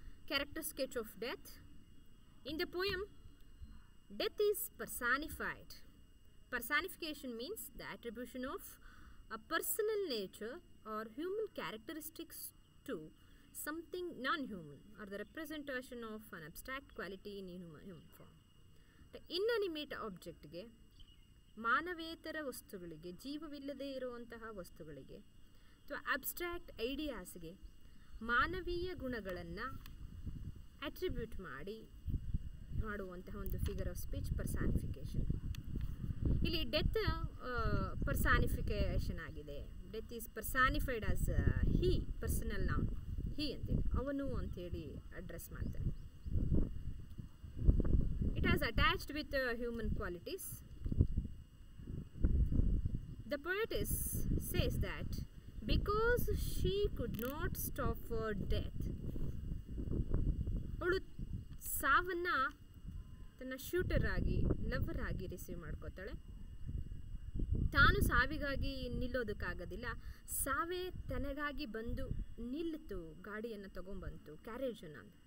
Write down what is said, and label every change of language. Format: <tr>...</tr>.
<en>Character sketch of death. In the poem, death is personified. Personification means the attribution of a personal nature or human characteristics to something non-human or the representation of an abstract quality in human form. The inanimate object</en> <kn>ಗೆ ಮಾನವೇತರ ವಸ್ತುಗಳಿಗೆ ಜೀವವಿಲ್ಲದೆ ಇರುವಂತಹ ವಸ್ತುಗಳಿಗೆ ಅಥವಾ abstract ಐಡಿಯಾಸ್ಗೆ ಮಾನವೀಯ ಗುಣಗಳನ್ನು attribute ಮಾಡುವಂತಹ ಒಂದು figure of speech personification. ಇಲ್ಲಿ ಡೆತ್ ಪರ್ಸಾನಿಫಿಕೇಶನ್ ಆಗಿದೆ.</kn> <en>death is personified as he, personal noun he</en> <kn>ಅಂತೇಳಿ, ಅವನು ಅಂಥೇಳಿ ಅಡ್ರೆಸ್ ಮಾಡ್ತಾನೆ.</kn> <en>It has attached with human qualities. The poetess says that because she could not stop for death,</en> <kn>ಅವಳು ಸಾವನ್ನ ತನ್ನ ಶೂಟರ್ ಆಗಿ, lover ಆಗಿ ರಿಸೀವ್ ಮಾಡ್ಕೋತಾಳೆ. ತಾನು ಸಾವಿಗಾಗಿ ನಿಲ್ಲೋದಕ್ಕಾಗೋದಿಲ್ಲ, ಸಾವೇ ತನಗಾಗಿ ಬಂದು ನಿಲ್ಲಿತು, ಗಾಡಿಯನ್ನು ತಗೊಂಡ್ಬಂತು, ಕ್ಯಾರೇಜನ್ನು.</kn>